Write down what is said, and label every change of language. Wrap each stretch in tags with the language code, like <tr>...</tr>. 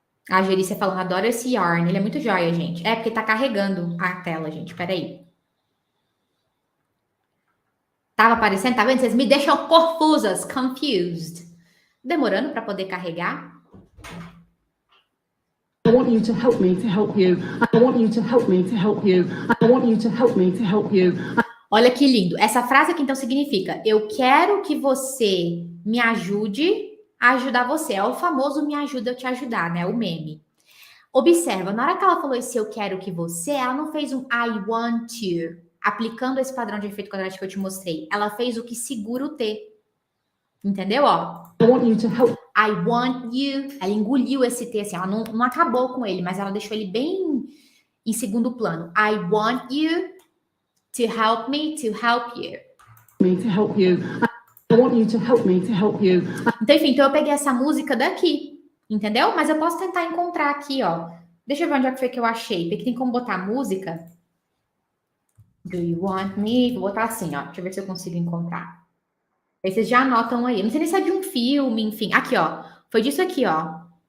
<pt>A Gerícia falando, adoro esse yarn. Ele é muito joia, gente. É, porque tá carregando a tela, gente. Peraí. Tava aparecendo? Tá vendo? Vocês me deixam confusas, confused. Demorando para poder carregar.</pt> <en>I want you to help me to help you. I want you to help me to help you. I want you to help me to help you.</en> <pt>Olha que lindo. Essa frase aqui, então, significa eu quero que você me ajude a ajudar você. É o famoso me ajuda eu te ajudar, né? O meme. Observa, na hora que ela falou esse eu quero que você, ela não fez um</pt> <en>I want you,</en> <pt>aplicando esse padrão de efeito quadrático que eu te mostrei. Ela fez o que segura o T. Entendeu? Ó.</pt> <en>I want you to help. I want you.</en> <pt>Ela engoliu esse T assim. Ela não acabou com ele, mas ela deixou ele bem em segundo plano.</pt> <en>I want you to help me to help you. Me to help you. I want you to help me to help you.</en> <pt>Então, enfim, então eu peguei essa música daqui, entendeu? Mas eu posso tentar encontrar aqui, ó. Deixa eu ver onde é que foi que eu achei. Porque tem como botar música.</pt> <en>Do you want me?</en> <pt>Vou botar assim, ó. Deixa eu ver se eu consigo encontrar. Aí vocês já anotam aí. Não sei nem se é de um filme, enfim. Aqui, ó. Foi disso aqui, ó.</pt>